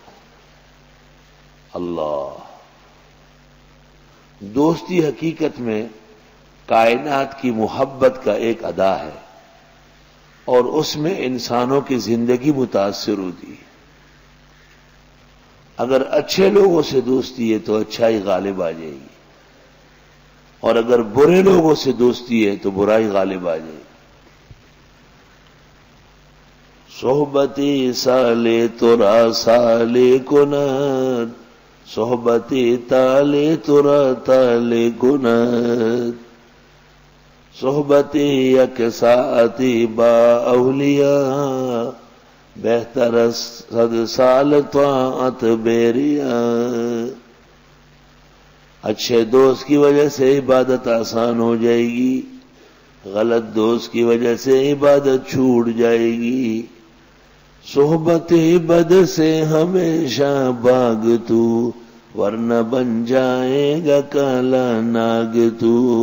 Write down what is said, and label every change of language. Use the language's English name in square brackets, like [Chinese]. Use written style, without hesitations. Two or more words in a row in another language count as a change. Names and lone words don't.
[Urdu] اللہ، دوستی حقیقت میں کائنات کی محبت کا ایک ادا ہے اور اس میں انسانوں کی زندگی متاثر ہوتی ہے. اگر اچھے لوگوں سے دوستی ہے تو اچھائی غالب آ جائے گی، اور اگر برے لوگوں سے دوستی ہے تو برائی غالب آ جائے گی. [Persian] صحبتی سالے ترا سالے کند، صحبتی تالے ترا تالے کند، صحبتی یکساتی با اولیاء، بہتر صد سال طاعت بیریا. [Urdu] اچھے دوست کی وجہ سے عبادت آسان ہو جائے گی، غلط دوست کی وجہ سے عبادت چھوٹ جائے گی. صحبت بد سے ہمیشہ باغ تو، ورنہ بن جائے گا کالا ناگ تو.